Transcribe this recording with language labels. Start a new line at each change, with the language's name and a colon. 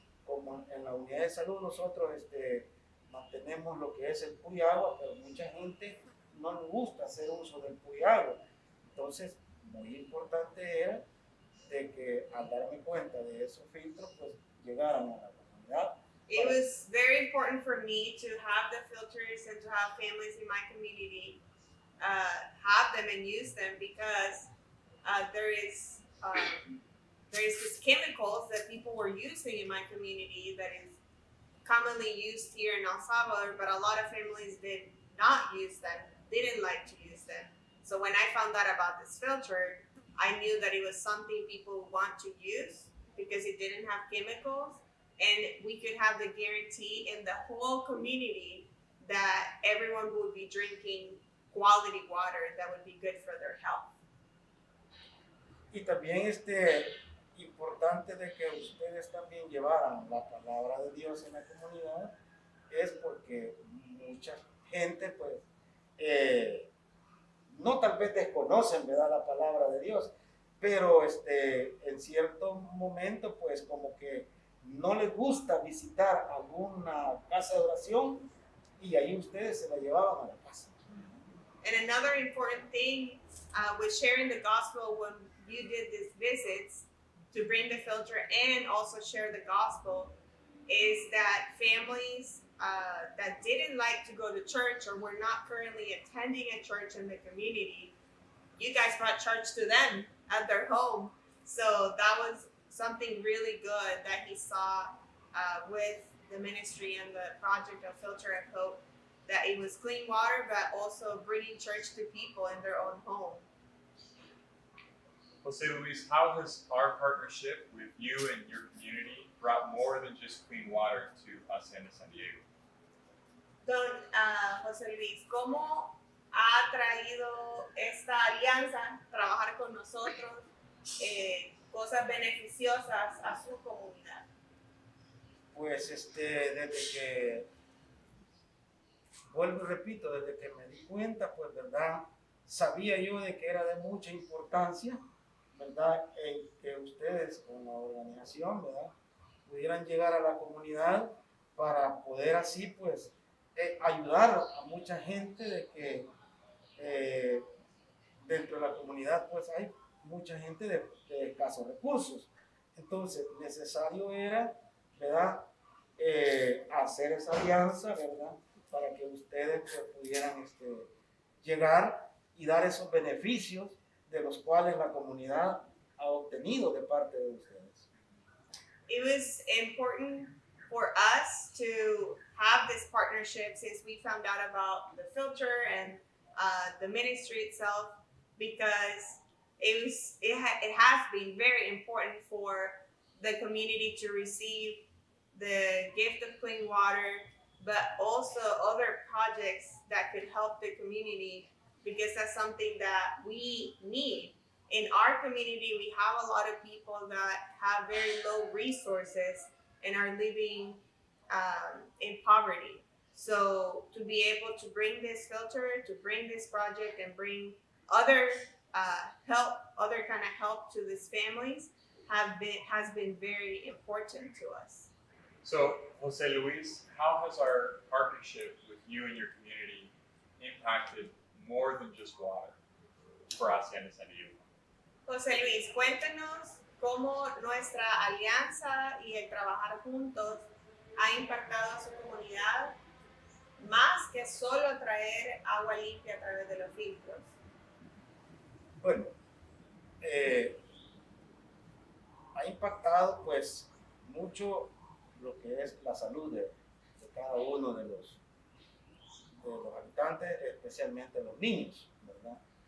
Spanish: Como en la unidad de salud nosotros mantenemos lo que es el puriagua, pero mucha gente no le gusta hacer uso del puriagua. Entonces, muy importante era de que al darme cuenta de esos filtros, pues llegaran a la comunidad.
English: It was very important for me to have the filters and to have families in my community have them and use them because there is these chemicals that people were using in my community that is commonly used here in El Salvador, but a lot of families did not use them, didn't like to use them. So when I found out about this filter, I knew that it was something people want to use because it didn't have chemicals, and we could have the guarantee in the whole community that everyone would be drinking quality water that would be good for their health.
Spanish: Y también importante de que ustedes también llevaran la palabra de Dios en la comunidad es porque mucha gente pues no tal vez desconocen, ¿verdad?, la palabra de Dios, pero en cierto momento pues como que no les gusta visitar alguna casa de oración y ahí ustedes se la llevaban a la casa.
English: And another important thing with sharing the gospel when you did these visits to bring the filter and also share the gospel is that families that didn't like to go to church or were not currently attending a church in the community, you guys brought church to them at their home. So that was something really good that he saw with the ministry and the project of Filter of Hope, that it was clean water, but also bringing church to people in their own home. Jose Luis, how has our partnership with you and your community brought more than just clean water to Hacienda San Diego?
Spanish: Don José Luis, ¿cómo ha traído esta alianza, trabajar con nosotros, cosas beneficiosas a su comunidad? Pues desde que, vuelvo y repito, desde que me di cuenta, pues verdad, sabía yo de que era de mucha importancia, verdad, en que ustedes con la organización, verdad, pudieran llegar a la comunidad para poder así, pues, ayudar a mucha gente de que dentro de la comunidad, pues, hay mucha gente de escasos recursos. Entonces, necesario era, ¿verdad?, hacer esa alianza, ¿verdad?, para que ustedes pues, pudieran llegar y dar esos beneficios de los cuales la comunidad ha obtenido de parte de ustedes.
English: It was important for us to have this partnership since we found out about the filter and the ministry itself, because it has been very important for the community to receive the gift of clean water, but also other projects that could help the community, because that's something that we need. In our community, we have a lot of people that have very low resources and are living in poverty. So to be able to bring this filter, to bring this project and bring other help, other kind of help to these families has been very important to us. So, Jose Luis, how has our partnership with you and your community impacted more than just water for Hacienda San Diego?
Spanish: José Luis, cuéntenos cómo nuestra alianza y el trabajar juntos ha impactado a su comunidad más que solo traer agua limpia a través de los filtros. Bueno, ha impactado pues mucho lo que es la salud de cada uno de los habitantes, especialmente los niños, ¿verdad?